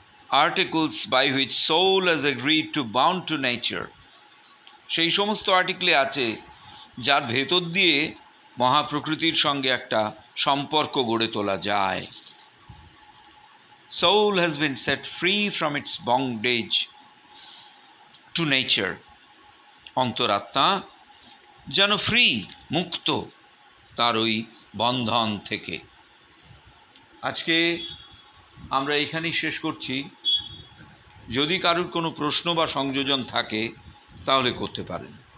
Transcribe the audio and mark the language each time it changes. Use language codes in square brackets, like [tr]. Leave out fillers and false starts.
[en] articles by which soul has agreed to bound to nature, [bn] সেই সমস্ত আর্টিকেলে আছে যার ভেতর দিয়ে মহাপ্রকৃতির সঙ্গে একটা সম্পর্ক গড়ে তোলা যায়। [en] Soul has been set free from its bondage to nature. [bn] অন্তরাত্মা যেন ফ্রি, মুক্ত তার ওই বন্ধন থেকে। আজকে আমরা এখানেই শেষ করছি। যদি কারোর কোনো প্রশ্ন বা সংযোজন থাকে তাহলে করতে পারেন।